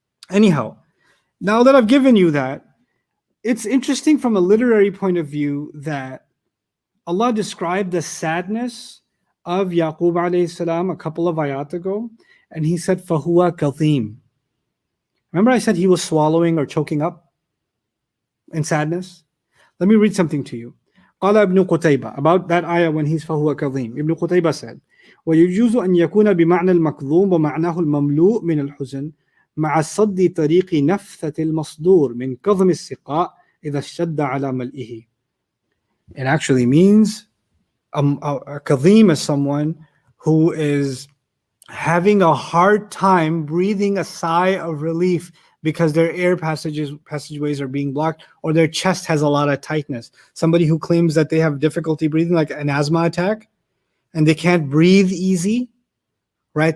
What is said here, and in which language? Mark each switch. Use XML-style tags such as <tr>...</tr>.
<en>Anyhow, now that I've given you that, it's interesting from a literary point of view that Allah described the sadness of Yaqub alayhi salam a couple of ayat ago, and he said,</en> <ar>فَهُوَ كَظِيمٌ.</ar> <en>Remember I said he was swallowing or choking up in sadness? Let me read something to you.</en> <ar>قال ابن قتيبة,</ar> <en>about that ayah when he's</en> <ar>فهو كظيم.</ar> <en>Ibn Qutayba said,</en> <ar>ويجوز أن يكون بمعنى المكظوم ومعناه المملوء من الحزن مع صد طريق نفثة المصدور من كظم السقاء إذا اشتد على ملئه.</ar> <en>It actually means a كظيم is someone who is having a hard time breathing a sigh of relief because their air passageways are being blocked, or their chest has a lot of tightness. Somebody who claims that they have difficulty breathing, like an asthma attack, and they can't breathe easy, right?</en>